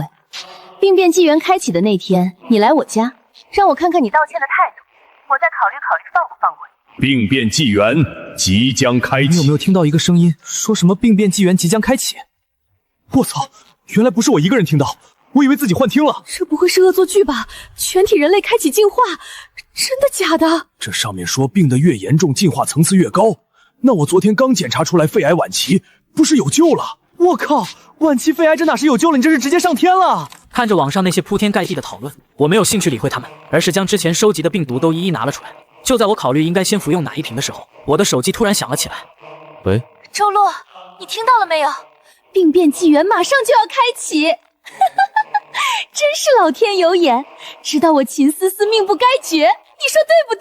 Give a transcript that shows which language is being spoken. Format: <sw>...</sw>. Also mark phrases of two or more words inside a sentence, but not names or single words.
<zh>病變紀元開啟的那天，你來我家，讓我看看你道歉的態度，我再考慮考慮放不放過你。病變紀元即將開啟。你有沒有聽到一個聲音，說什麼病變紀元即將開啟？我操，原來不是我一個人聽到，我以為自己幻聽了。這不會是惡作劇吧？全體人類開啟進化，真的假的？這上面說病得越嚴重，進化層次越高。那我昨天剛檢查出來肺癌晚期，不是有救了？我靠，晚期肺癌这哪是有救了？你這是直接上天了！看着網上那些鋪天蓋地的討論，我沒有興趣理會他們，而是將之前收集的病毒都一一拿了出來。就在我考慮應該先服用哪一瓶的時候，我的手機突然響了起來。喂，周洛，你聽到了沒有？病變紀元馬上就要開啟。真是老天有眼，知道我秦思思命不該絕，你說對不對？</zh>